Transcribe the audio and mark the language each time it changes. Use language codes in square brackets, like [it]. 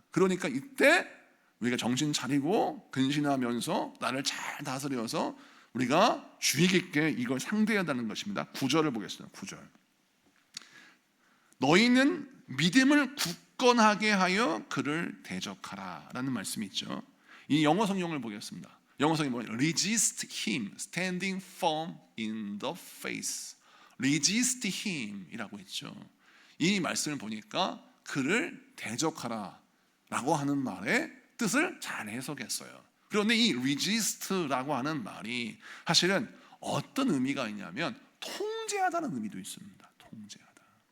[ko] 그러니까 이때 우리가 정신 차리고 근신하면서 나를 잘 다스려서 우리가 주의 깊게 이걸 상대해야 한다는 것입니다. 9절을 보겠습니다. 9절. 너희는 믿음을 굳건하게 하여 그를 대적하라 라는 말씀이 있죠. 이 영어 성경을 보겠습니다. 영어 성경이 뭐예요? [en] Resist him, standing firm in the face. Resist him [ko] 이라고 했죠. 이 말씀을 보니까 그를 대적하라 라고 하는 말의 뜻을 잘 해석했어요. 그런데 이 resist라고 하는 말이 사실은 어떤 의미가 있냐면 통제하다는 의미도 있습니다. 통제하다.